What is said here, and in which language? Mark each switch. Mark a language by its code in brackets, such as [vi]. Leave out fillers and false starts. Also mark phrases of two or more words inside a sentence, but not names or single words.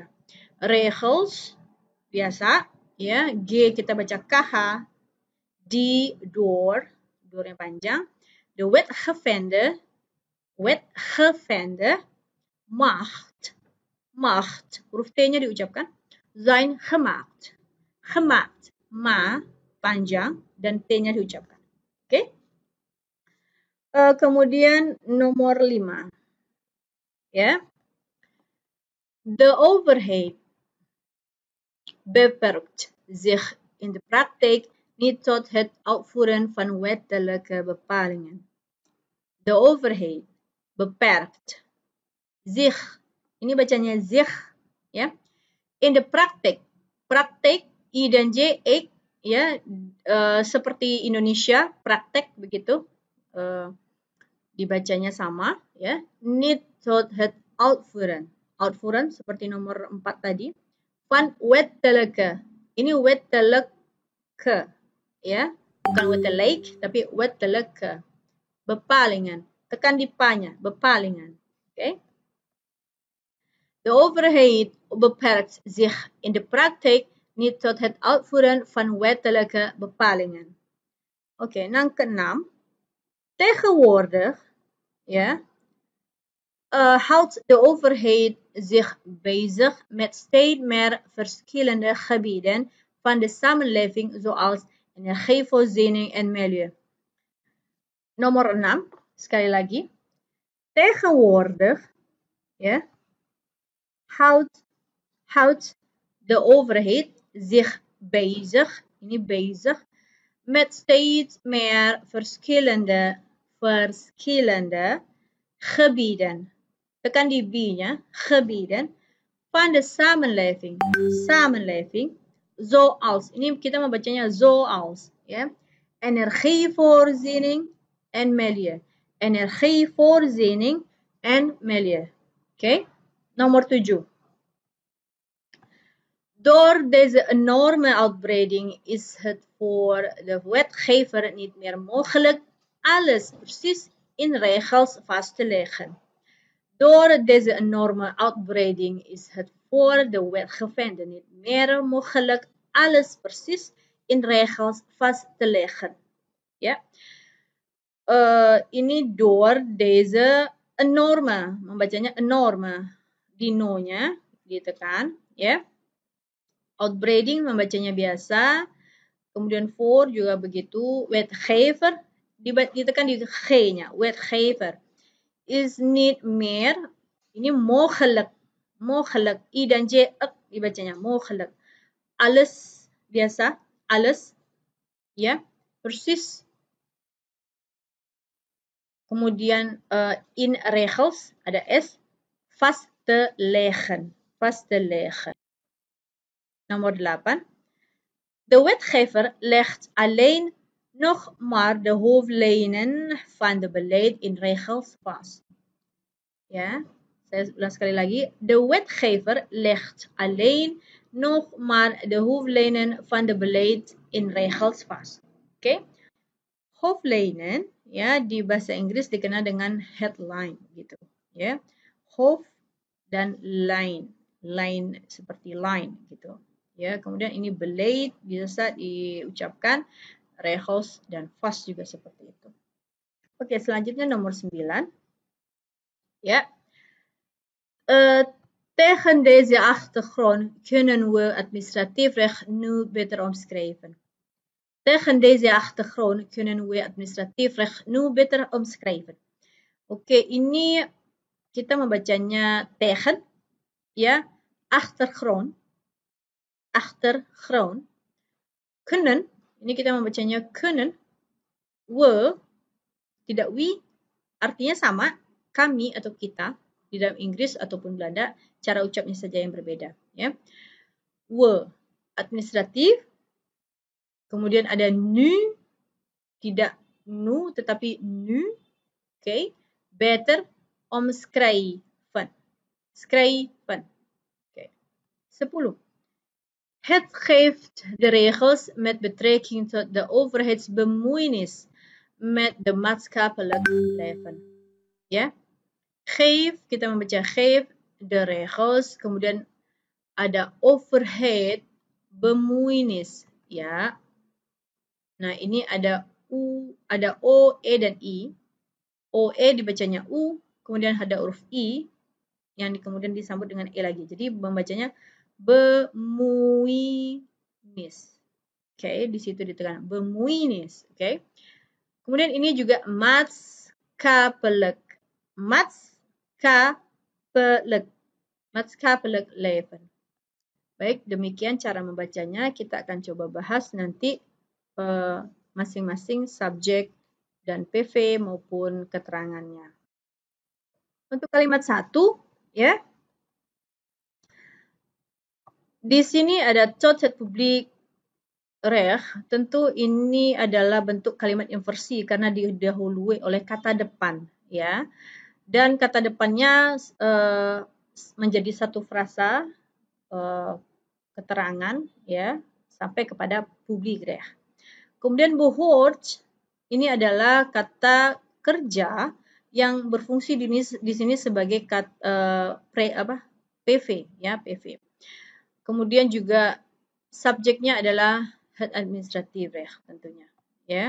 [id] Regels biasa, ya, G kita baca KH, D door yang panjang, [nl] the wetgevende, [id] macht, huruf T-nya diucapkan, [nl] zijn gemaakt, [id] ma panjang dan T-nya diucapkan. Oke. Kemudian nomor 5, ya, [nl] the overhead beperkt zich in de praktijk niet tot het uitvoeren van wettelijke bepalingen. De overheid beperkt zich, [id] ini bacanya zich, ya, [nl] in de praktijk, [id] I dan J, ek, ya, seperti Indonesia, praktek begitu, dibacanya sama, ya, [nl] niet tot het uitvoeren [id] seperti nomor 4 tadi, [nl] van wettelijke, [id] ini wettelijke, ya, bukan wettelijk, tapi wettelijke, bepalingen, tekan di pa-nya, bepalingen, oke. [nl] De overheid beperkt zich in de praktijk niet tot het uitvoeren van wettelijke bepalingen. [id] Oke, yang keenam, [nl] tegenwoordig, ya, houdt de overheid zich bezig met steeds meer verschillende gebieden van de samenleving, zoals energievoorziening en milieu. [id] Nomor 6, sekali lagi. [nl] Tegenwoordig, ya, houdt de overheid zich bezig, ini bezig, met steeds meer verschillende gebieden. [id] Tekan di B-nya, [nl] gebieden, van de samenleving, zoals, [id] ini kita membacanya zoals, ya, [nl] energievoorziening en milieu. Energievoorziening en milieu. [id] Oké, nomor 7. [nl] Door deze enorme uitbreiding is het voor de wetgever niet meer mogelijk alles precies in regels vast te leggen. Door deze enorme uitbreiding is het voor de wetgevende niet meer mogelijk alles precies in regels vast te leggen. [id] Ya, ini [nl] door deze enorme, [id] membacanya enorme, di no-nya ditekan, ya. Outbreiding membacanya biasa, kemudian voor juga begitu, wetgever ditekan di G-nya, [nl] wetgever. Is niet meer, [id] ini mogelijk, I dan J, dibacanya mogelijk. [nl] Alles, biasa, alles, [id] ya, persis. Kemudian [nl] in regels, [id] ada S, [nl] vast te leggen. [id] Nomor 8. [nl] De wetgever legt alleen nog maar de hoofdlijnen van de beleid in regels vast. [id] Ya, saya ulang sekali lagi. [nl] De wetgever legt alleen nog maar de hoofdlijnen van de beleid in regels vast. [id] Oke. Hoofdlijnen, ya, di bahasa Inggris dikenal dengan headline gitu, ya. Hoofd dan line. line seperti line gitu. Ya, kemudian ini beleid bisa diucapkan Regels dan fast juga seperti itu. Oke, selanjutnya nomor 9. [nl] Ja. Tegen deze achtergrond kunnen we administratiefrecht nu beter omschrijven. Tegen deze achtergrond kunnen we administratiefrecht nu beter omschrijven. [id] Oke, ini kita membacanya tegen, ya, achtergrond, achtergrond. [nl] Kunnen, [id] ini kita membacanya kunnen. We, tidak we, artinya sama, kami atau kita, di dalam Inggris ataupun Belanda, cara ucapnya saja yang berbeda. Ya. We, administratif, kemudian ada nu, tidak nu, tetapi nu, oke, [nl] beter omschrijven. [id] Schrijven. Oke. 10. [nl] Het geeft de regels met betrekking tot de overheidsbemoeienis met de maatschappelijk leven. [id] Ya. Geef, kita membaca geef, [nl] de regels, [id] kemudian ada overhead, bemoeienis, ya. Nah, ini ada U, ada O, E, dan I. O, E dibacanya U, kemudian ada huruf I, yang kemudian disambut dengan E lagi. Jadi membacanya bemoeienis. Oke, di situ ditekan bemoeienis. Oke. Kemudian ini juga maatschappelijk. [nl] Maatschappelijk leven. [id] Baik, demikian cara membacanya. Kita akan coba bahas nanti masing-masing subjek dan PV maupun keterangannya. Untuk kalimat 1, ya. Di sini ada [nl] tot het publiek recht. [id] Tentu ini adalah bentuk kalimat inversi karena didahului oleh kata depan, ya. Dan kata depannya menjadi satu frasa keterangan, ya, sampai kepada [nl] publiek recht. [id] Kemudian behoort ini adalah kata kerja yang berfungsi di sini sebagai PV, ya, PV. Kemudian juga subjeknya adalah [nl] het administratief recht [id] tentunya, ya.